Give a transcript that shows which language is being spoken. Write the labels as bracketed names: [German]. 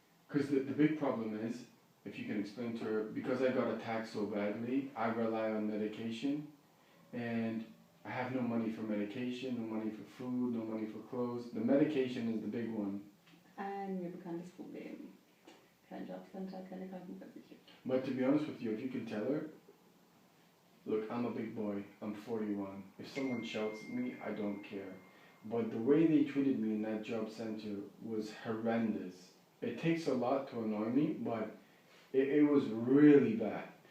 [English] Because the big problem is, if you can explain to her, because I got attacked so badly, I rely on medication, and I have no money for medication, no money for food, no money for clothes. The medication is the big one. [German] Ein mir bekanntes Problem. Kein Jobcenter, keine Krankenversicherung. [English] But to be honest with you, if you can tell her, look, I'm a big boy, I'm 41. If someone shouts at me, I don't care. But the way they treated me in that job center was horrendous. It takes a lot to annoy me, but it was really bad.